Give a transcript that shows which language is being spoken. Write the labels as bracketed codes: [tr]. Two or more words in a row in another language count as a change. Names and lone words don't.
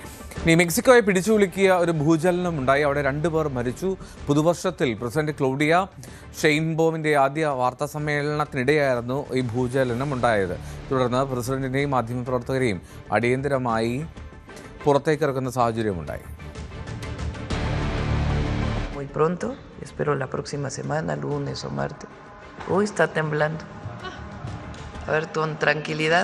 [ml] ഇനി മെക്സിക്കോയെ പിടിച്ചുകുലുക്കിയ ഒരു ഭൂചലനം ഉണ്ടായി. അവിടെ 2 പേർ മരിച്ചു. പുതുവർഷത്തിൽ പ്രസിഡന്റ് ക്ലൗഡിയ ഷെയിൻബോമിന്റെ ആദ്യ വാർത്താ സമ്മേളനത്തിനിടെയായിരുന്നു ഈ ഭൂചലനം ഉണ്ടായത്. തുടർന്ന് പ്രസിഡന്റിനെയും മാധ്യമപ്രവർത്തകരെയും അടിയന്തരമായി പുറത്തേക്കിറക്കുന്ന സാഹചര്യമുണ്ടായി. [es] Muy pronto, espero la próxima semana, lunes o martes. Hoy está temblando. A ver, con tranquilidad.